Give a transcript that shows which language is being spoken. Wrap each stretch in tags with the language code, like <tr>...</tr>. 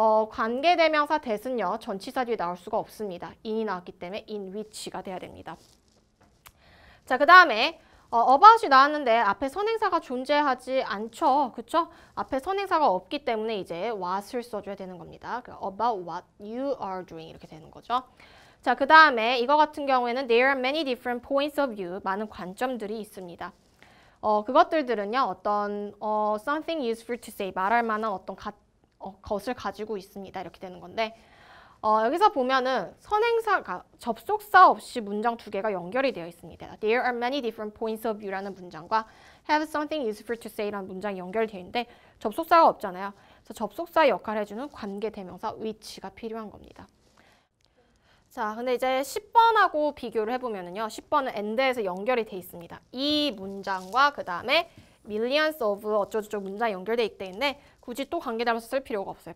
<ko>관계대명사 that은요. 전치사 뒤에 나올 수가 없습니다. in이 나왔기 때문에 in which가 돼야 됩니다. 자, 그 다음에 about이 나왔는데 앞에 선행사가 존재하지 않죠. 그쵸? 앞에 선행사가 없기 때문에 이제 what을 써줘야 되는 겁니다.</ko> <en>about what you are doing</en> <ko>이렇게 되는 거죠. 자, 그 다음에 이거 같은 경우에는</ko> <en>there are many different points of view.</en> <ko>많은 관점들이 있습니다. 그것들은요.</ko> <en>어떤 something useful to say.</en> <ko>말할 만한 어떤 것을 가지고 있습니다. 이렇게 되는 건데 여기서 보면은 선행사가 접속사 없이 문장 두 개가 연결이 되어 있습니다.</ko> <en>There are many different points of view라는 문장과 have something useful to say</en> <ko>라는 문장이 연결되어 있는데 접속사가 없잖아요. 그래서 접속사의 역할을 해주는 관계대명사 which가 필요한 겁니다. 자, 근데 이제 10번하고 비교를 해보면은요. 10번은 and에서 연결이 돼 있습니다. 이 문장과 그 다음에 millions of 어쩌고저쩌고 문장이 연결돼 있기 때문에 굳이 또 관계대명사 쓸 필요가 없어요.</ko>